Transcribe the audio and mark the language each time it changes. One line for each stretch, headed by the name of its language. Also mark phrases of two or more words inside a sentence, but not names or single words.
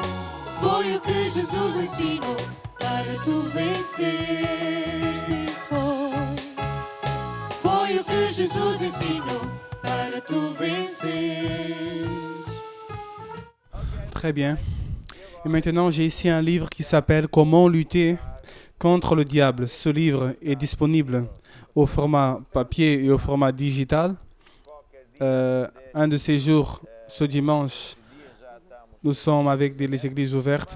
Portuguese: Foi o que Jesus ensinou para tu vencer. Foi o que Jesus ensinou para tu vencer.
French: Très bien. Et maintenant, j'ai ici un livre qui s'appelle « Comment lutter contre le diable ». Ce livre est disponible au format papier et au format digital. Un de ces jours, ce dimanche, nous sommes avec les églises ouvertes.